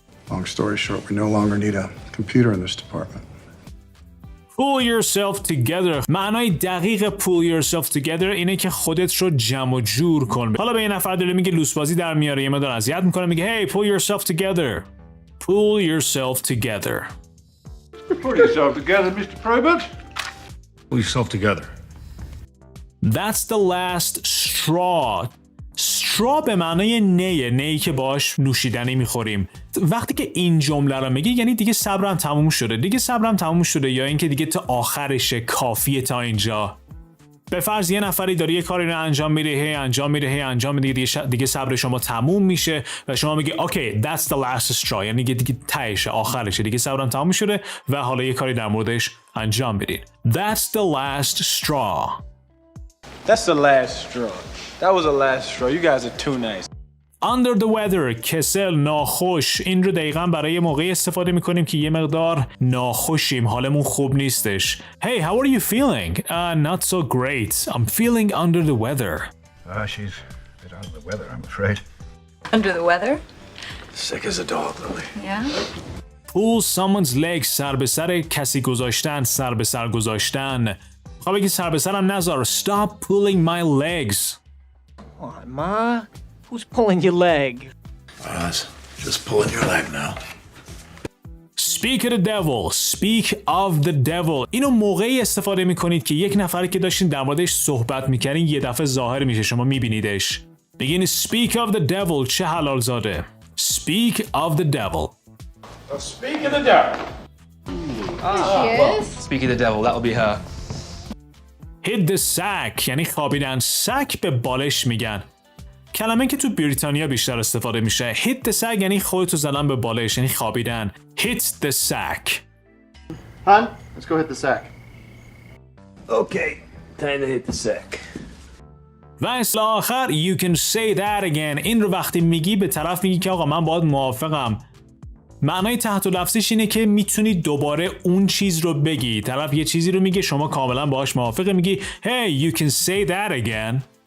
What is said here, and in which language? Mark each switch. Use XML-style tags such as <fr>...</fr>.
<en>Long story short, we no longer need a computer in this department. Pull yourself together.</en> <fa>معنای دقیق pull yourself together اینه که خودت رو جمع و جور کن. حالا به یه نفر داره میگه لوسبازی در میاره، یه مقدار اذیت میکنه، میگه</fa> <en>hey, pull yourself together. Pull yourself together. Pull yourself together, Mr. Probert. Pull yourself together. That's the last straw.</en> <fa>straw به معنای نیی که باش نوشیدنی میخوریم. وقتی که این جمله رو میگی یعنی دیگه صبرم تموم شده یا اینکه دیگه تا آخرشه، کافیه تا اینجا. به فرض یه نفری داره یه کاری رو انجام میده، دیگه صبر شما تموم میشه و شما میگی</fa> <en>okay, that's the last straw،</en> <fa>یعنی دیگه تهشه، آخرشه، دیگه صبرم تموم شده و حالا یه کاری در موردش انجام میدید.</fa> <en>That's the last straw. That's the last straw. That was the last straw. You guys are too nice. Under the weather، کسل، ناخوش.</en> <fa>این رو دقیقاً برای موقعی استفاده میکنیم که یه مقدار ناخوشیم، حالمون خوب نیستش.</fa> <en>Hey, how are you feeling? Not so great. I'm feeling under the weather. She's a bit under the weather, I'm afraid. Under the weather? Sick as a dog, Lily. Yeah? Pull someone's leg.</en> <fa>سر به سر کسی گذاشتن، سر به سر گذاشتن. خب بگی سر به سرم نذار.</fa> <en>Stop pulling my legs. Come on, Ma. Who's pulling your leg? Just pulling your leg now. Speak of the devil. Speak of the devil.</en> <fa>اینو موقعی استفاده میکنید که یک نفری که داشتین در موردش صحبت میکنین یه دفعه ظاهر میشه، شما میبینیدش.</fa> <en>بگین speak of the devil.</en> <fa>چه حلال زاده.</fa> <en>Speak of the devil. Speak of the devil. She is? Speak of the devil, that'll be her. Hit the sack</en> <fa>یعنی خوابیدن. sack به بالش میگن. کلمه که تو بریتانیا بیشتر استفاده میشه. hit the sack یعنی خودتو زدن به بالش، یعنی خوابیدن.</fa> <en>hit the sack. Hon, let's go hit the sack. Okay, time to hit the sack.</en> <fa>و اصلا آخر</fa> <en>you can say that again.</en> <fa>این رو وقتی میگی به طرف میگی که آقا من باهات موافقم. معنای تحت لفظیش اینه که میتونی دوباره اون چیز رو بگی. طرف یه چیزی رو میگه، شما کاملا باهاش موافقه، میگی</fa> <en>hey, you can say that again.</en>